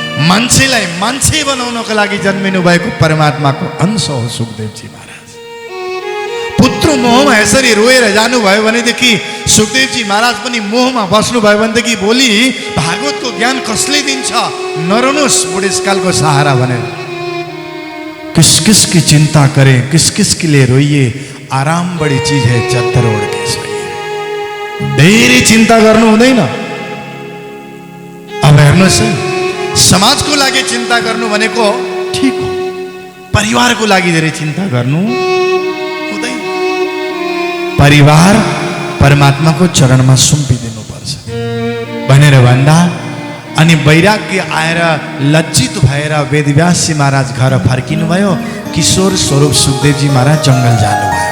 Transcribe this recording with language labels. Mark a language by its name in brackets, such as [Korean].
[Nepali] मान्छेलाई मान्छे बनाउनको लागि जन्मिनु भएको परमात्माको अंश हो सुखदेवजी महाराज। पुत्र मोहमा यसरी रोएर जानुभयो भनेदेखि सुखदेवजी महाराज पनि मोहमा बस्नुभयो भनेदेखि भोलि भागवतको ज्ञान कसले दिन्छ? नरोनुहोस् बुढेसकालको सहारा भनेर। [Hindi] किस किस की चिंता करें, किस किस के लिए रोइए, आराम बड़ी चीज है चद्दर ओढ़ के सोइए। [Nepali] धेरै चिन्ता गर्नु हुँदैन। अब हेर्नुहोस् है, समाजको लागि चिन्ता गर्नु भनेको ठीक हो, परिवारको लागि धेरै चिन्ता गर्नु हुँदैन। परिवार परमात्माको चरणमा सुम्पिदिनुपर्छ भनेर भन्दा अनि वैराग्य आएर लज्जित भएर वेदव्यासी महाराज घर फर्किनु भयो। किशोर स्वरूप सुखदेवजी महाराज जंगल जानुभयो।